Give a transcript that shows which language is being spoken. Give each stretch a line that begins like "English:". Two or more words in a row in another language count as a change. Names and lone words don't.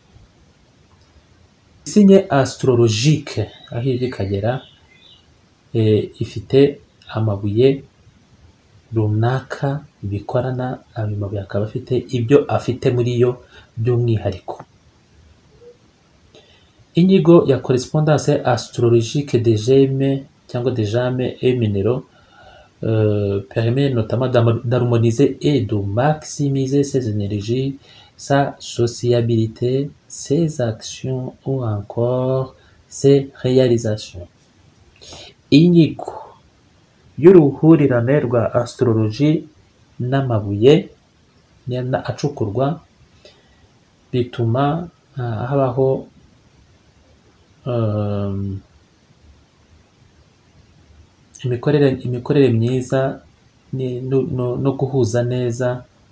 French: Signe astrologique
Kinyarwanda: aho iri ikagera ifite amabuye runaka bikorana. Ayo mabuye akaba afite ibyo afite muri yo by'umwihariko. Inyigo ya
French: correspondance astrologique des gemmes cyangwa des gemmes et minéraux permet notamment d'harmoniser et de maximiser ses énergies, sa sociabilité, ses actions ou encore ses réalisations.
Kinyarwanda: Inyigo y'uruhurirane rwa astrologie n'amabuye acukurwa bituma habaho imikorere myiza no guhuza neza